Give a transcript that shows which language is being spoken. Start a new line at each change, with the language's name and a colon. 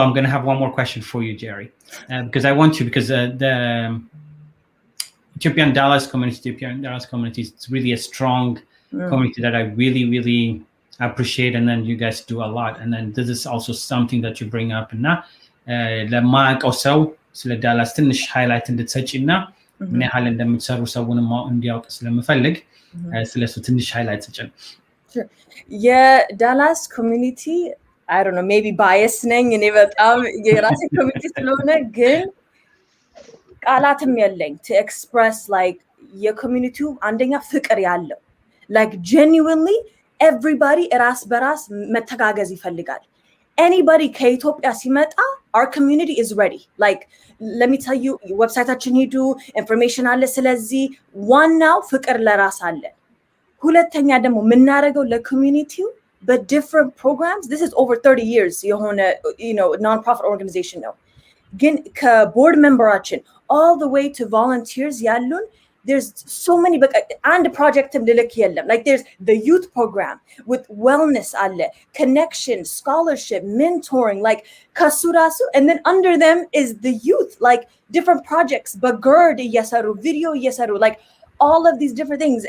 English: I'm going to have one more question for you, Jerry, because I want to, because the Ethiopian Dallas community is really a strong community that I really, really appreciate, and then you guys do a lot, and then this is also something that you bring up.
Amharic: እና ለማያውቀው ሰው ስለ ዳላስ ትንሽ ሃይላይት እንድትሰጪና ምን ያህል እንደምትሰሩ ሰውን እንዲያውቅ ስለምፈልግ ስለሱ ትንሽ ሃይላይት ሰጪን።
English: Sure.
Amharic: የዳላስ ኮሚኒቲ
English: I don't know, maybe bias
Amharic: ነኝ እኔ በጣም የራሴ ኮሚኒቲ ስለሆነ ግን ቃላትም የለኝ
English: to express like
Amharic: የኮሚኒቲው አንደኛ ፍቅር ያለው
English: like genuinely everybody
Amharic: ራስ በራስ መተጋገዝ ይፈልጋል። Anybody ከኢትዮጵያ ሲመጣ
English: our community is ready. Like let me tell you,
Amharic: ዌብሳይታችን ሂዱ፣ ኢንፎርሜሽን አለ። ስለዚህ ዋናው ፍቅር ለራስ አለ። ሁለተኛ ደግሞ የምናደርገው ለኮሚኒቲው
English: but different programs. This is over 30 years የሆነ non-profit organization
Amharic: ነው። ግን ከቦርድ ሜምበራችን
English: all the way to volunteers ያሉን there's so many and project like there's the youth program with wellness አለ, connection, scholarship, mentoring, like kasurasu, and then under them is the youth, like different projects, bagurd እየሰሩ video እየሰሩ, like all of these different things.